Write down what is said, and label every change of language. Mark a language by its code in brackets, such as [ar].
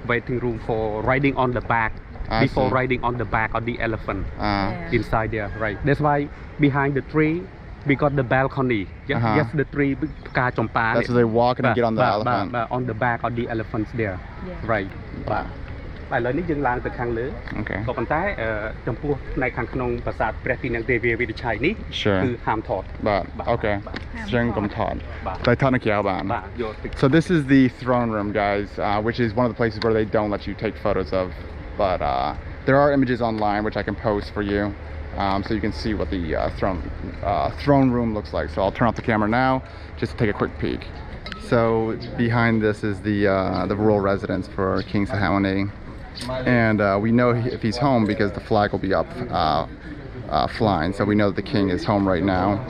[en] waiting room for riding on the back before riding on the back of the elephant inside there right that's why behind the tree we got the balcony yes the tree ផ្កាចំប៉ា that's where they walk and get on the elephant on the back of the elephants there right [km] បាទឥឡូវនេះយើងឡើងទៅខាងលើក៏ប៉ុន្តែចំពោះផ្នែកខាងក្នុងប្រាសាទព្រះទីនាំងទេវាវិនិច្ឆ័យនេះគឺហាមថត បាទអូខេចឹងកុំថតតែថតនៅក្រៅបាន [en] So this is the throne room guys which is one of the places where they don't let you take photos of but there are images online which I can post for you so you can see what the throne room looks like so I'll turn off the camera now just to take a quick peek so behind this is the royal residence for King Sahawani and we know if he's home because the flag will be up flying so we know that the king is home right now